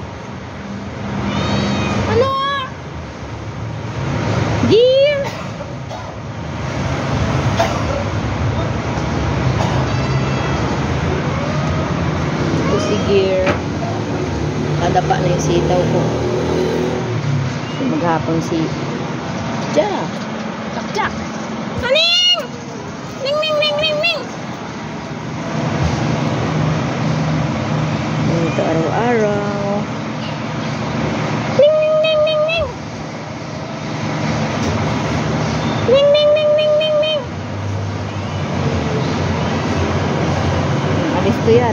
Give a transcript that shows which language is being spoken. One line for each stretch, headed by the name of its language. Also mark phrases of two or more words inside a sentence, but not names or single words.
Filipino: Ano? Gear! Ito si Gear. Nadapa na yung sitaw ko. Maghapon si Jack. Jack! Aning! Ning, ning, ning, ning, ning! Ito araw-araw. Ning, ning, ning, ning, ning! Ning, ning, ning, ning, ning, ning! Alis ko yan.